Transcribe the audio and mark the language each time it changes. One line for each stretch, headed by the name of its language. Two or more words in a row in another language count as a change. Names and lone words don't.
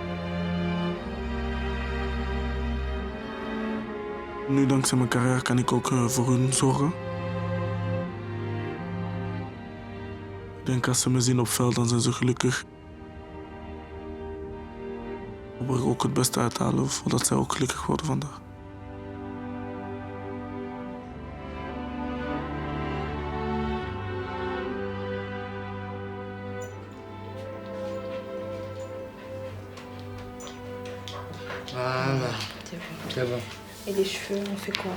Dutch: Nu, dankzij mijn carrière, kan ik ook voor hun zorgen. Ik denk als ze me zien op veld, dan zijn ze gelukkig. Ik probeer ook het beste uit te halen, zodat zij ook gelukkig worden vandaag.
French: Voilà. C'est bon. Et les cheveux, on fait quoi?